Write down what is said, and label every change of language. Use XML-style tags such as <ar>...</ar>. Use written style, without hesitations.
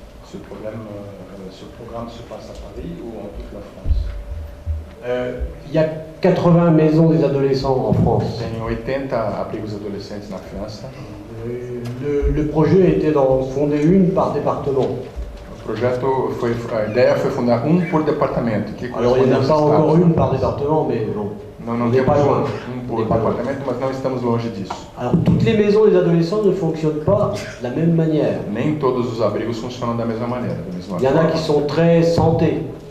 <fr>Ce programme se passe à Paris ou en toute la France? Il y a 80 maisons des adolescents en France.</fr> <pt>Tem 80 abrigos adolescentes na França.</pt> <fr>Le projet était d'en fonder une par département.</fr> <pt>A ideia foi fundar por departamento.</pt> <fr>Alors il n'y en a pas encore une par département, mais bon.</fr> <pt>Não temos por departamento, mas não estamos longe disso.</pt> <fr>Alors toutes les maisons des adolescents ne fonctionnent pas de la même manière.</fr> <pt>Nem todos os abrigos funcionam da mesma maneira.</pt> <fr>Il y en a qui sont très santé.</fr>